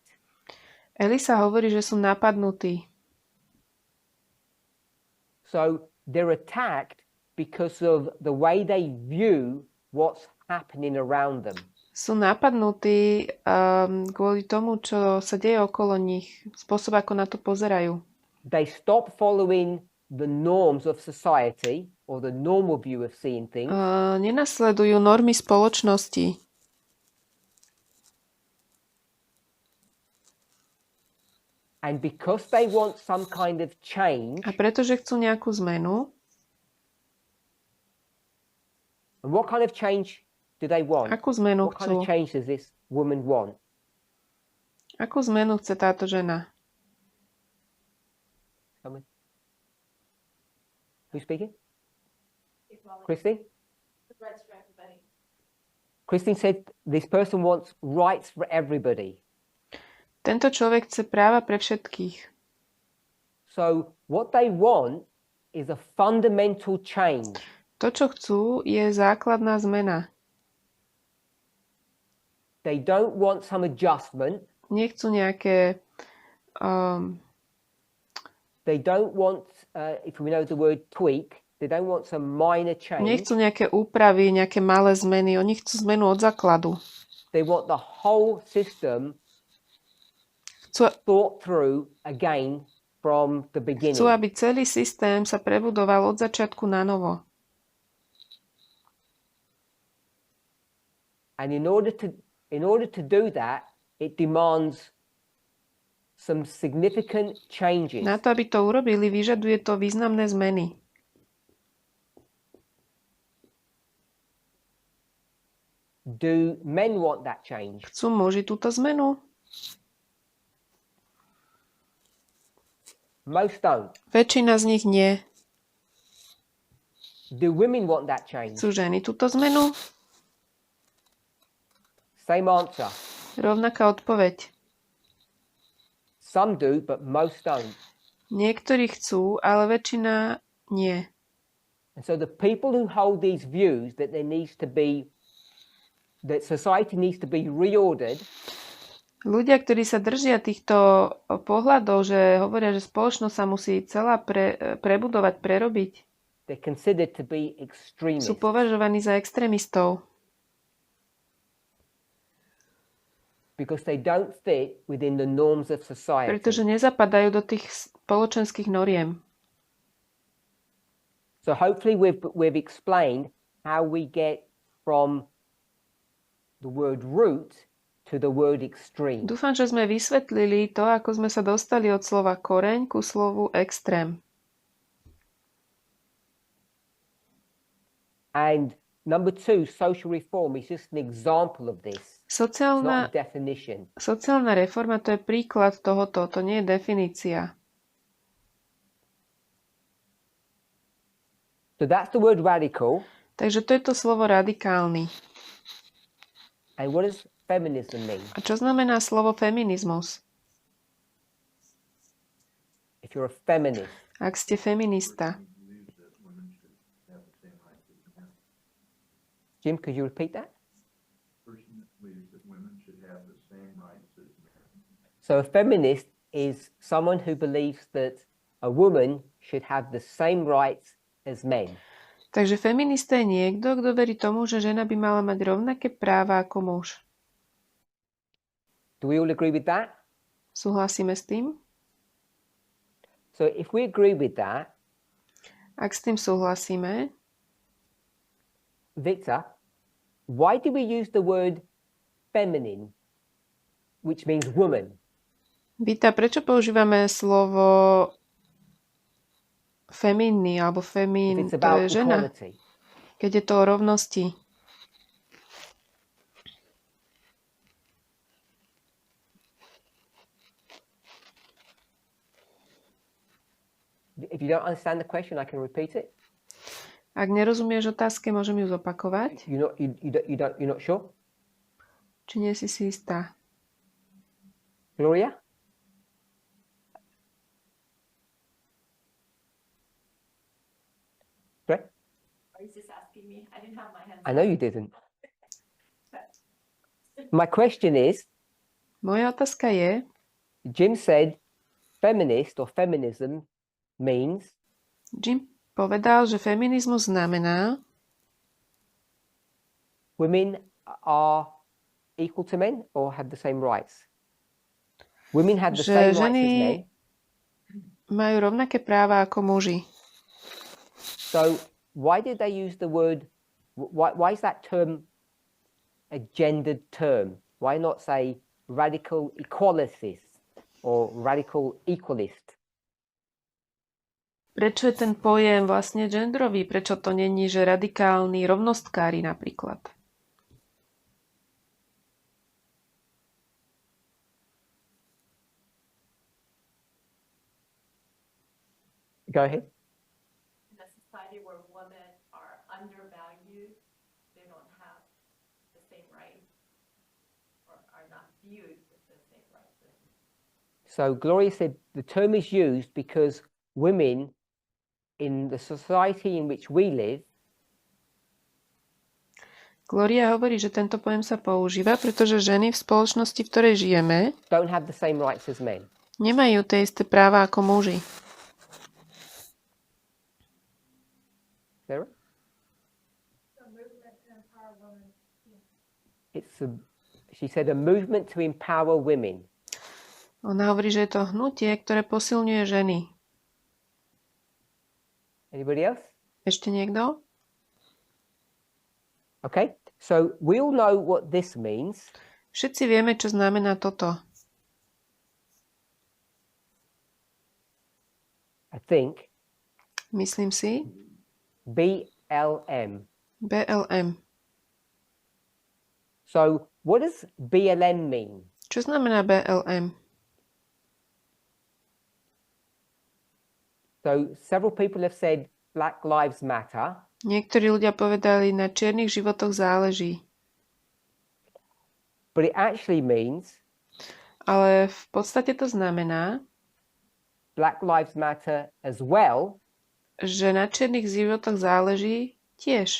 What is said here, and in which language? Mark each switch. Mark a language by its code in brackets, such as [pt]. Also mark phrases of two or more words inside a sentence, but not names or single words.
[sk] Elisa hovorí, že sú napadnutí. [en] So they're attacked because of the way they view what's happening around them. [sk] Sú napadnutí kvôli tomu, čo sa deje okolo nich, spôsob, ako na to pozerajú. [en] They stop following the norms of society or the normal view of seeing things. [sk] Nenasledujú normy spoločnosti. [en] And because they want some kind of change, [sk] A pretože chcú nejakú zmenu, [en] and what kind of change do they want? [sk] akú zmenu [en] What kind of [sk] chcú? [en] change does this woman want? [sk] Akú zmenu chce táto žena? [en] Someone? Who's speaking? Christine? Rights for everybody. Christine said this person wants rights for everybody. [sk] Tento človek chce práva pre všetkých. [en] So what they want is a fundamental change. [sk] To, čo chcú, je základná zmena. [en] They don't want some adjustment. [sk] Nechcú nejaké... [en] They don't want, if we know the word tweak, they don't want some minor change. [sk] Nechcú nejaké úpravy, nejaké malé zmeny. Oni chcú zmenu od základu. [en] They want the whole system thought through again from the beginning. [sk] Chcú, aby celý systém sa prebudoval od začiatku na novo. [en] And in order to do that, it demands some significant changes. [sk] Na to, aby to urobili, vyžaduje to významné zmeny. [en] Do men want that change? [sk] Chcú muži túto zmenu? [en] Most don't. [sk] Väčšina z nich nie. [en] Do women want that change? [sk] Chcú ženy túto zmenu? [en] Same answer. [sk] Rovnaká odpoveď. [en] Some do, but most don't. [sk] Niektorí chcú, ale väčšina nie. [en] And so the people who hold these views that there needs to be, that society needs to be reordered, [sk] Ľudia, ktorí sa držia týchto pohľadov, že hovoria, že spoločnosť sa musí celá prebudovať, prerobiť, [en] they're considered to be extremists. [sk] sú považovaní za extrémistov. [en] Because they don't fit within the norms of society. [sk] Pretože nezapadajú do tých spoločenských noriem. [en] So hopefully we've explained how we get from the word root to the word extreme. [sk] Dúfam, že sme vysvetlili to, ako sme sa dostali od slova koreň ku slovu extrém. [en] And number 2, social reform is just an example of this. It's not a definition. [sk] Sociálna reforma to je príklad tohoto, to nie je definícia. [en] So that's the word radical. [sk] Takže to je to slovo radikálny. [en] And what does feminism mean? [sk] A čo znamená slovo feminizmus? [en] If you're a feminist. [sk] Ak ste feminista. [en] Jim, could you repeat that? So a feminist is someone who believes that a woman should have the same rights as men. [sk] Takže feminista je niekto, kto verí tomu, že žena by mala mať rovnaké práva ako muž. [en] Do we all agree with that? [sk] Súhlasíme s tým? [en] So if we agree with that, [sk] Ak s tým súhlasíme, [en] Victor, why do we use the word feminine, which means woman? [sk] Vita, prečo používame slovo feminný alebo [en] If [sk] femín, [en] it's [sk] to [en] about [sk] je žena, [en] equality. [sk] keď je to o rovnosti? [en] If you don't understand the question, I can repeat it. [sk] Ak nerozumieš otázke, môžem ju zopakovať? [en] You're not sure? [sk] Či nie si istá? [en] Gloria? Great. Are you just asking me? I didn't have my hands. I know you didn't. My question is, [sk] Moja otázka je, [en] Jim said feminist or feminism means [sk] Jim povedal, že feminizmus znamená, [en] women are equal to men or have the same rights. Women have the [sk] že [en] same rights as [sk] ženy [en] men. [sk] majú rovnaké práva ako muži. [en] So why did they use the word, why is that term a gendered term? Why not say radical equalitist or radical equalist? [sk] Prečo je ten pojem vlastne genderový? Prečo to není, že radikálni rovnostkári napríklad? [en] Go ahead. In a society where women are undervalued, they don't have the same rights or are not viewed with the same rights. So Gloria said the term is used because women in the society in which we live [sk] Gloria hovorí, že tento pojem sa používa, pretože ženy v spoločnosti, v ktorej žijeme, [en] don't have the same rights as men. [sk] nemajú tie isté práva ako muži. [en] Sarah? She said a movement to empower women. [sk] Ona hovorí, že je to hnutie, ktoré posilňuje ženy. [en] Anybody else? [sk] Ešte niekto? [en] Okay, so we all know what this means. [sk] Všetci vieme, čo znamená toto. [en] I think [sk] Myslím si, BLM. BLM. [en] So what does BLM mean? [sk] Čo znamená BLM? [en] So several people have said Black Lives Matter. [sk] Niektorí ľudia povedali, na čiernych životoch záleží. [en] But it actually means [sk] Ale v podstate to znamená, [en] Black Lives Matter as well [sk] že na čiernych životoch záleží tiež.